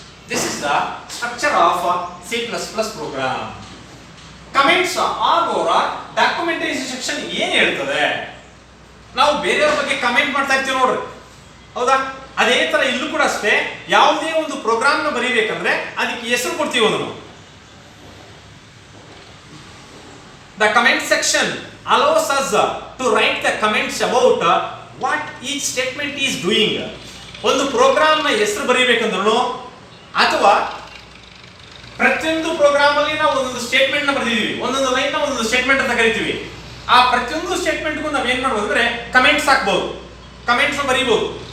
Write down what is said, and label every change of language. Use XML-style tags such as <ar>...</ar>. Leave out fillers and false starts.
<en>This is the structure of C++ program. Comments are or are documentation section</en> <kn>ಏನ್ ಹೇಳ್ತದೆ? ನಾವು ಬೇರೆಯವ್ರ ಬಗ್ಗೆ ಕಮೆಂಟ್ ಮಾಡ್ತಾ ಇರ್ತೀವಿ ನೋಡ್ರಿ, ಹೌದಾ? ಅದೇ ತರ ಇಲ್ಲೂ ಕೂಡ ಅಷ್ಟೇ. ಯಾವುದೇ ಒಂದು ಪ್ರೋಗ್ರಾಮ್ ನ ಬರೀಬೇಕಂದ್ರೆ ಅದಕ್ಕೆ ಹೆಸರು ಕೊಡ್ತೀವಿ.</kn> <en>ಒಂದು the comment section allows us to write the comments about what each statement is doing.</en> <kn>ಒಂದು ಪ್ರೋಗ್ರಾಮ್ ನ ಹೆಸರು ಬರೀಬೇಕಂದ್ರೂ ಅಥವಾ ಪ್ರತಿಯೊಂದು ಪ್ರೋಗ್ರಾಮ್ ಅಲ್ಲಿ ನಾವು ಒಂದೊಂದು ಸ್ಟೇಟ್ಮೆಂಟ್ ನ ಬರೆದಿದ್ದೀವಿ, ಒಂದೊಂದು ಲೈನ್ ನ ಒಂದೊಂದು ಸ್ಟೇಟ್ಮೆಂಟ್ ಅಂತ ಕರಿತೀವಿ. ಆ ಪ್ರತಿಯೊಂದು ಸ್ಟೇಟ್ಮೆಂಟ್ಗೂ ನಾವು ಏನ್ ಮಾಡ್ಬೋದು ಅಂದ್ರೆ ಕಮೆಂಟ್ಸ್ ಹಾಕ್ಬಹುದು, ಕಮೆಂಟ್ಸ್ ಬರೀಬಹುದು.</kn>